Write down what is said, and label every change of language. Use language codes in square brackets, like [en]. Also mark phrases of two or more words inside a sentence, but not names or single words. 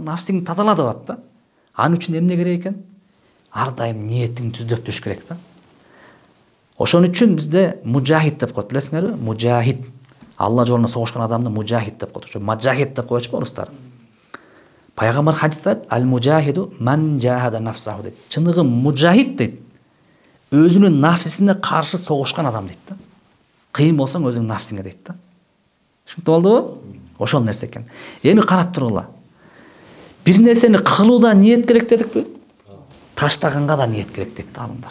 [ky] Нафсиңди тазала деп атат да. Анын үчүн эмне керек экен? Ар дайым ниетиңди түздөп жүрүш керек да. Ошон үчүн бизде мужахид деп коет, билесиңерби? Мужахид. Алла жолунда согушкан адамды мужахид деп коет. Ошо маджахид деп коечу орустар. Пайгамбар хадисте айтат: [ar] "المجاهد من جاهد نفسه" дейт. [ky] Чыныгы мужахид дейт. Өзүнүн нафсисине каршы согушкан адам дейт да. Кыйын болсоң өзүңдүн нафсиңе дейт да. Түшүнүп болдубу? Ошол нерсе экен. Эми карап тургула. Бир нерсени кылууда ниет керек дедикпи? Таштаганга да ниет керек дейт алымдар.